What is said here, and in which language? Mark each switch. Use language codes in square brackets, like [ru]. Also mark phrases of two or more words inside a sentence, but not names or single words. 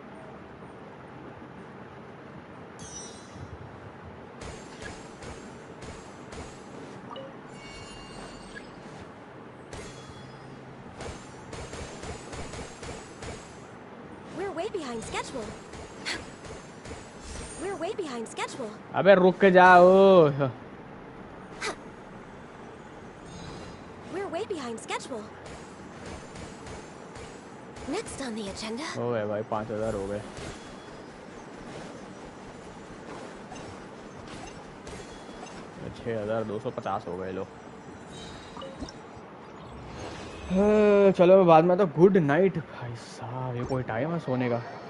[en] We're way behind schedule. We're way behind schedule. [hi] अबे रुक के जाओ। [en] We're way behind schedule. Next on the agenda. [hi] हो गए भाई, 5000 हो गए। तो 6250 हो गए लो। चलो बाद में तो [en] good night [hi] भाई साहब। ये कोई टाइम है सोने का?